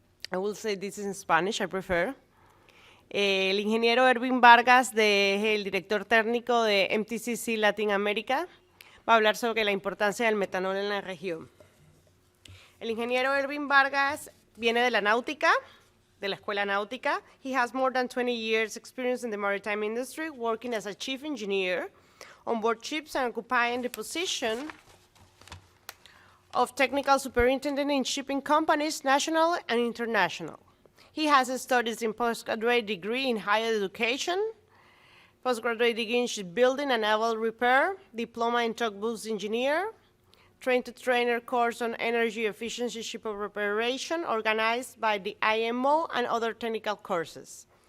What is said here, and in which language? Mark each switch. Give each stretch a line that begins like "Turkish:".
English: I will say this in Spanish, I prefer.
Spanish: El ingeniero Erwin Vargas, el director técnico de MTCC Latinoamérica, va a hablar sobre la importancia del metanol en la región. El ingeniero Erwin Vargas viene de la náutica, de la escuela náutica.
English: He has more than 20 years experience in the maritime industry, working as a chief engineer on board ships and occupying the position of technical superintendent in shipping companies, national and international. He has studies in postgraduate degree in higher education, postgraduate degree in shipbuilding and naval repair, diploma in tugboat engineer, train-to-trainer course on energy efficiency ship operation organized by the IMO and other technical courses.